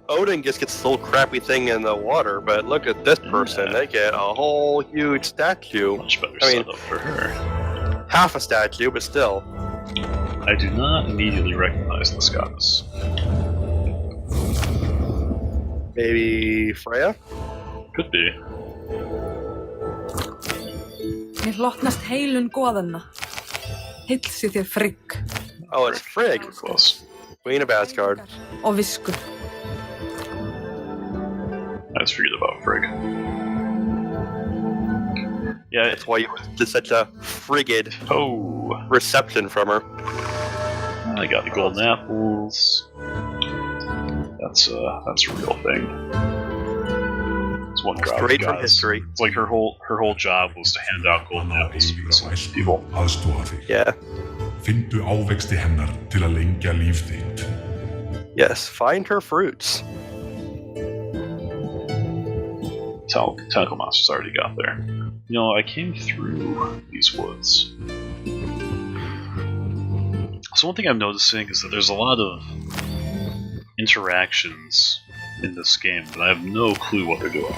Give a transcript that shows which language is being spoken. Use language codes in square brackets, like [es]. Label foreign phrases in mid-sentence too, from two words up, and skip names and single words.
[en] Odin just gets this little crappy thing in the water, but look at this person. Yeah. They get a whole huge statue. Much better I mean- setup for her. Half a statue, but still. I do not immediately recognize this goddess. Maybe Freya? Could be. [is] Mér hlotnast heilun goðanna. Heill sé þér Frigg. [en] Oh, it's Frigg, Close. Queen of Asgard. [is] Og visku. [en] I just forget about Frigg. Yeah, That's why you did such a frigid oh, reception from her. I got the golden apples. That's a real thing. It's one drop. Straight from history. It's like her whole job was to hand out golden apples to innocent people. [is] Aðstoða þig. [en] Yeah. [is] Finndu ávexti hennar til að lengja líf þitt. [en] Yes, find her fruits. Tentacle monsters already got there. You know, I came through these woods. So one thing I'm noticing is that there's a lot of interactions in this game, but I have no clue what they're doing.